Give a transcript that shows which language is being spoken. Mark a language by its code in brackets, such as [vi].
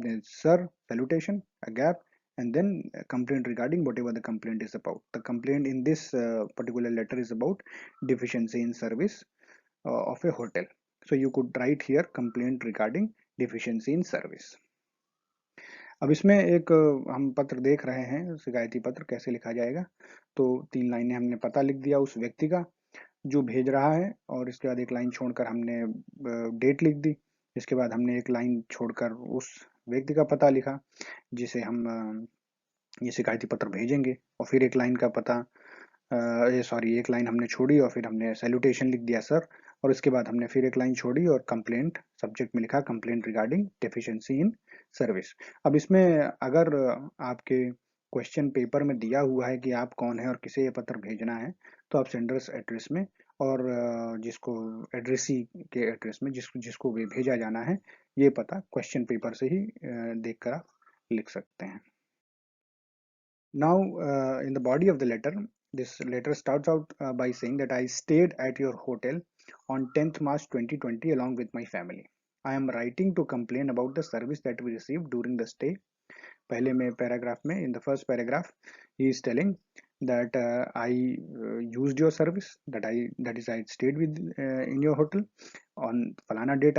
[en] Then it's sir, salutation, a gap, and then a complaint regarding whatever the complaint is about. The complaint in this particular letter is about deficiency in service of a hotel. So you could write here complaint regarding deficiency in service. [hi] अब इसमें एक हम पत्र देख रहे हैं, शिकायती पत्र कैसे लिखा जाएगा। तो 3 लाइनें हमने पता लिख दिया उस व्यक्ति का जो भेज रहा है, और इसके बाद एक लाइन छोड़कर हमने डेट लिख दी। इसके बाद हमने एक लाइन छोड़कर उस व्यक्ति का पता लिखा जिसे हम ये शिकायती पत्र भेजेंगे। और फिर एक लाइन का पता एक लाइन हमने छोड़ी और फिर हमने सैल्यूटेशन लिख दिया सर। और इसके बाद हमने फिर एक लाइन छोड़ी और कंप्लेंट सब्जेक्ट में लिखा [en] Complaint regarding deficiency in service. [hi] अब इसमें अगर आपके क्वेश्चन पेपर में दिया हुआ है कि आप कौन है और किसे ये पत्र भेजना है, तो आप सेंडर्स एड्रेस में और जिसको एड्रेसी के एड्रेस में जिसको भी भेजा जाना है, ये पता क्वेश्चन पेपर से ही देखकर आप लिख सकते हैं। [en] Now, in the body of the letter, this letter starts out by saying that I stayed at your hotel on 10th March 2020 along with my family. I am writing to complain about the service that we received during the stay. [hi] पहले में paragraph में, [en] in the first paragraph, he is telling that I used your service, that is I stayed with in your hotel on falana date.